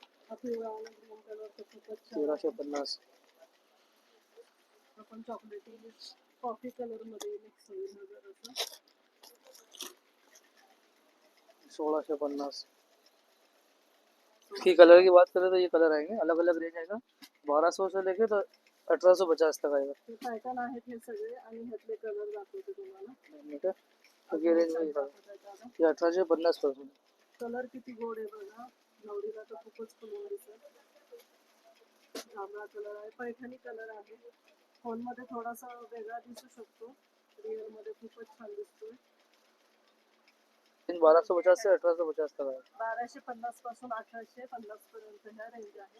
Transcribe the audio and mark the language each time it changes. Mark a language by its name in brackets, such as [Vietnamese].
[Marathi] हा पिवळा आणि ग्रीन कलर तर खूपच छान. 1350. आपण चॉकलेटी कॉफी कलर मध्ये मिक्स होईल वगैरे असं. [Hindi] 1650 की कलर की बात करें तो ये कलर आएंगे अलग अलग रेंज आएगा. 1200 से लेके तो 1850 तक आएगा. [Marathi] हे पॅटर्न आहेत हे सगळे आणि ह्यातले कलर दाखवते तुम्हाला. [Hindi] ठीक है. तो ये रेंज में ये 1850 [Marathi] पासून. कलर किती गोड आहे बघा. नवरीला तर खूपच फुलून दिसत. जांभळा कलर आहे, पैठणी कलर आहे. फोनमध्ये थोडासा वेगळा दिसू शकतो, रिअल मध्ये खूपच छान दिसतोय. [Hindi] 1250 से 1850 तक [Marathi] आहे 1250 पासून 1850 पर्यंत ह्या रेंज आहे.